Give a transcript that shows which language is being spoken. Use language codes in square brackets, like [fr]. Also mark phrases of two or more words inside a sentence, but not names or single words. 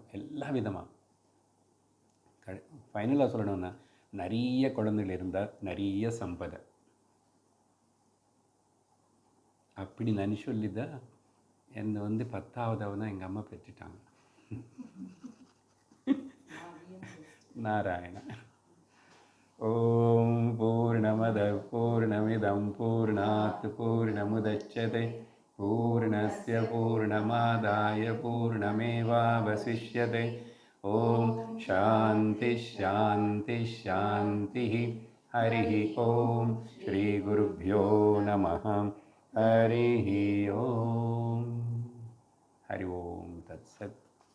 [ta] எல்லா விதமாகவும் ஃபைனலாக சொல்லணும்னா நிறைய குழந்தைகள் இருந்தால் நிறைய சம்பதை. அப்படி நான் சொல்லிதான் என்னை 10ஆவதாக எங்கள் அம்மா பெற்றுட்டாங்க. நாராயண. [sa] ओम् पूर्णमदः पूर्णमिदं पूर्णात् पूर्णमुदच्यते पूर्णस्य पूर्णमादाय पूर्णमेवावशिष्यते. ओम् शान्तिः शान्तिः शान्तिः. हरि ओम्। श्री गुरुभ्यो नमः. हरि ओम्। हरि ओम्. தத்சத்.